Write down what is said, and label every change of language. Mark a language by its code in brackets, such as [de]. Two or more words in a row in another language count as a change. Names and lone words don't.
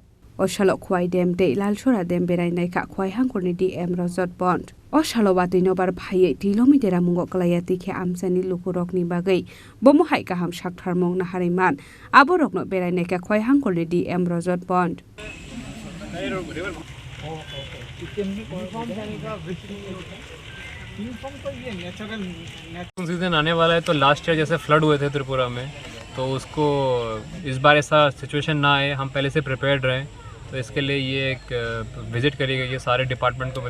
[trp] Oshalo Khowai dem te Lalcherra dem Berai Naikha Khowai Hangkhorni DM Rajat Pant Oshalo batino bar bhai tilomidera mungo kalayati khe amsani lukurok ni bagai bomo hai kaham shaktharmong na hariman aborokno Berai Naikha Khowai Hangkhorni DM Rajat Pant [hi] सीजन आने वाला है तो लास्ट ईयर जैसे फ्लड हुए थे त्रिपुरा में तो उसको इस बार ऐसा सिचुएशन ना आए हम पहले से प्रिपेयर्ड रहें तो इसके लिए ये एक विज़िट करी गई है सारे डिपार्टमेंट को